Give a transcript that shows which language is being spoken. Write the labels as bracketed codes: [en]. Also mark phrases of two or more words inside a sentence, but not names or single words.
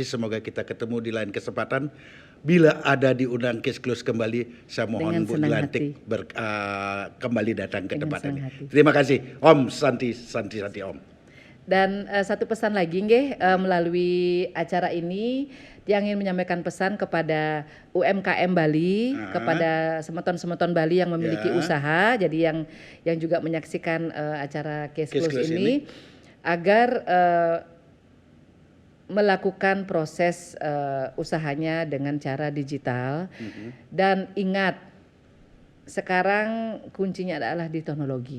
[id] Semoga kita ketemu di lain kesempatan. Bila ada diundang Case Close kembali, saya mohon Dengan Bu senang Jelantik kembali datang ke Dengan tempat senang ini. hati. Terima kasih, [sa] Om Santi Om. [id] Dan satu pesan lagi nggih, melalui acara ini yang ingin menyampaikan pesan kepada UMKM Bali, kepada semeton-semeton Bali yang memiliki usaha, jadi yang juga menyaksikan acara Case Close ini, agar melakukan proses usahanya dengan cara digital. Dan ingat, sekarang kuncinya adalah di teknologi.